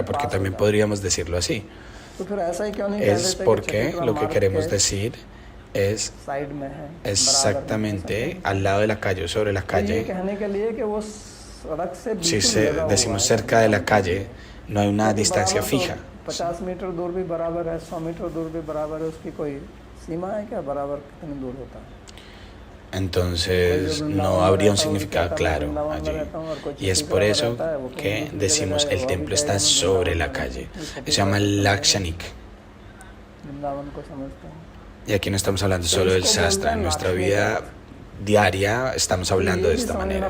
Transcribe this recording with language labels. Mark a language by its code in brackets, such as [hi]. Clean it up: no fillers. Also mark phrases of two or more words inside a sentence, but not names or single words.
[es] Porque también podríamos decirlo así. Es porque lo que queremos decir es exactamente al lado de la calle o sobre la calle. Si decimos cerca de la calle, no hay una distancia fija. [hi] 50 मीटर दूर भी बराबर है, 100 मीटर दूर भी बराबर है, उसकी कोई सीमा है क्या? बराबर कितनी दूर होता है? [es] Entonces no habría un significado claro allí. Y es por eso que decimos el templo está sobre la calle. Eso se llama Lakshanik. Y aquí no estamos hablando solo del Shastra. En nuestra vida diaria estamos hablando de esta manera.